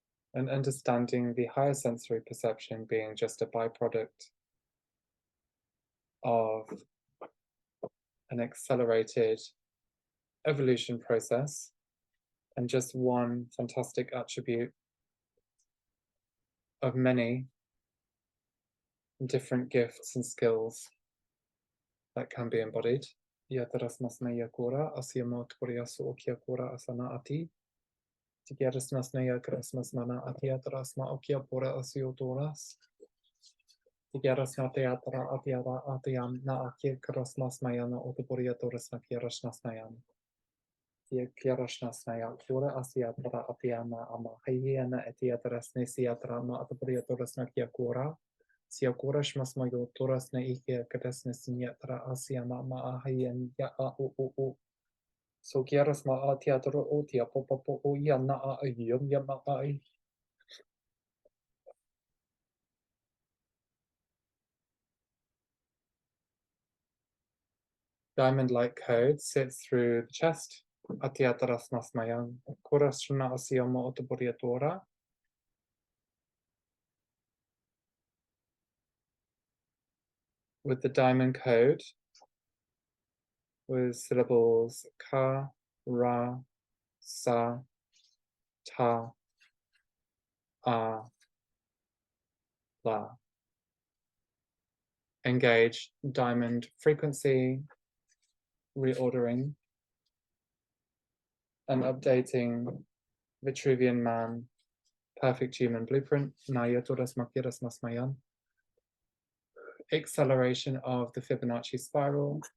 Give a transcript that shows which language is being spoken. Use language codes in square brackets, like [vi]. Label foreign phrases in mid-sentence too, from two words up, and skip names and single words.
[en] and understanding the higher sensory perception being just a byproduct of an accelerated evolution process and just one fantastic attribute of many different gifts and skills that can be embodied. Yataras masnaya kura asyamo turiasu okia kura asana ati. Tigeras masnaya krasmas mana atiatras ma okia pura asiotoras. Tigeras mateatra atiara atiam na akia krasmas mayana otoporiatoras na kieras nasnayan. Kieras nasnaya kura asiatra atiana ama hyena etiatras nesiatra ma otoporiatoras na kia kura. Sia kuras mas mayo toras na ike kadesnes niatra asia ma ahayen ya a o. So kieras ma a teatro o tia popo o ya na a yum ya ma ai. Diamond-like code sits through the chest. Atiatras mas mayan. Kuras na asia ma otoboriatora. With the diamond code, with syllables ka, ra, sa, ta, a, la. Engage diamond frequency, reordering, and updating Vitruvian Man, Perfect Human Blueprint, Nayatoras Makiras Masmayan. Acceleration of the Fibonacci spiral.